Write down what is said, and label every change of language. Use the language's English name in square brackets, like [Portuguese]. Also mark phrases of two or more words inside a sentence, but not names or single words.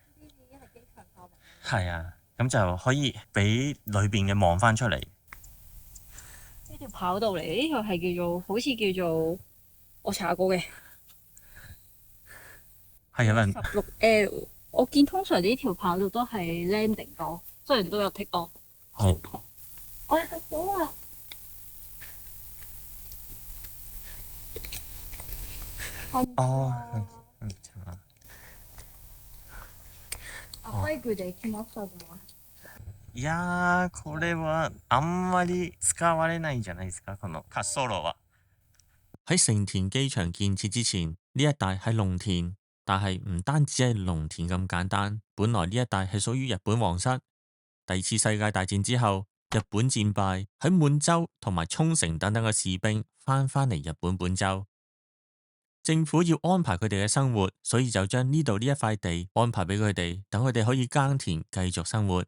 [Cantonese] 係啊，咁就可以俾裏邊嘅望翻出嚟。呢條跑道嚟，呢條係叫做好似叫做我查過嘅。係有人 16L，我見通常呢條跑道都係 landing 多，雖然都有 [English] take off。 [Cantonese] 係。我哋到咗啦！哦， [Japanese] バイクで来ましたぞ。いやー、これはあんまり使われないんじゃないですか、この滑走路は。 [Cantonese] 喺成田機場建設之前，呢一帶係農田，但係唔單止係農田咁簡單。本來呢一帶係屬於日本皇室。第二次世界大戰之後，日本戰敗，喺滿洲同埋沖繩等等嘅士兵翻返嚟日本本州，政府要安排佢哋嘅生活，所以就將呢度呢一塊地安排俾佢哋，等佢哋可以耕田繼續生活。